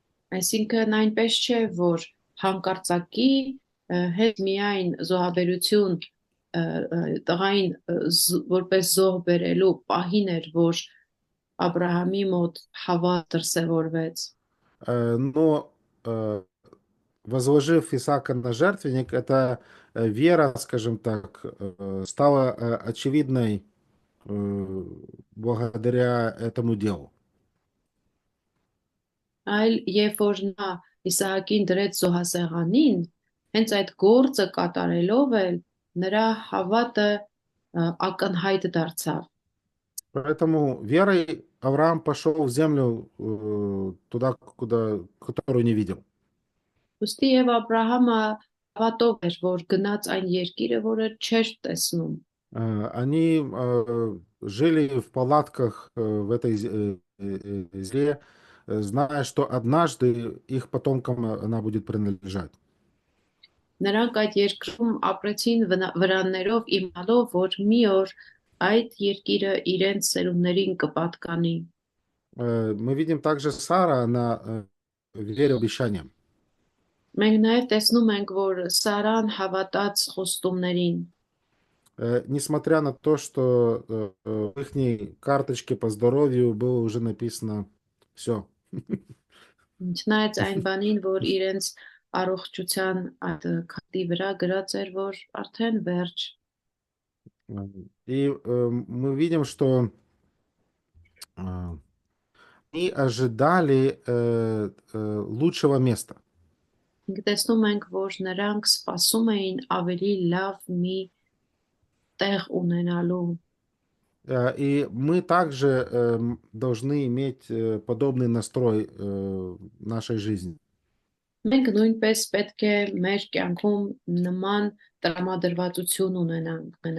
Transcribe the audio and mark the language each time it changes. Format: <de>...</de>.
<hy>Այսինքն այնպես չէ, որ հանկարծակի հետ միայն զոհաբերություն տղային որպես զոհ բերելու պահին էր, որ Աբրահամի մոտ հավատ դրսևորվեց։</hy> <ru>Но возложив Исаака на жертвенник, эта вера, скажем так, стала очевидной благодаря этому делу.</ru> <hy>Այլ երբ որ նա Իսահակին դրեց զոհասեղանին, հենց այդ գործը կատարելով էլ նրա հավատը ակնհայտ դարձավ։</hy> <ru>Поэтому верой Авраам пошел в землю туда, которую не видел.</ru> <hy>Ոստի եւ Աբրահամը հավատով էր, որ գնաց այն երկիրը, որը չէր տեսնում։</hy> <ru>Они жили в палатках в этой земле, зная, что однажды их потомкам она будет принадлежать.</ru> <hy>Նրանք այդ երկրում ապրեցին վրաններով իմալով, որ մի օր այդ երկիրը իրենց սերունդներին կպատկանի։</hy> <ru>Мы видим также Сара, она верила обещаниям.</ru> <hy>Մենք նաև տեսնում ենք, որ Սարան հավատաց խոստումներին։</hy> <ru>Несмотря на то, что в их карточке по здоровью было уже написано все.</ru> <hy>Չնայած այն բանին, որ իրենց առողջության այդ քարտի վրա գրած էր, որ արդեն վերջ։</hy> <ru>И мы видим, что они ожидали лучшего места.</ru> <hy>Մենք տեսնում ենք, որ նրանք սպասում էին ավելի լավ մի տեղ ունենալու։</hy> <ru>И мы также должны иметь подобный настрой в нашей жизни.</ru> <hy>Մենք նույնպես պետք է մեր կյանքում նման տրամադրվածություն ունենանք։</hy>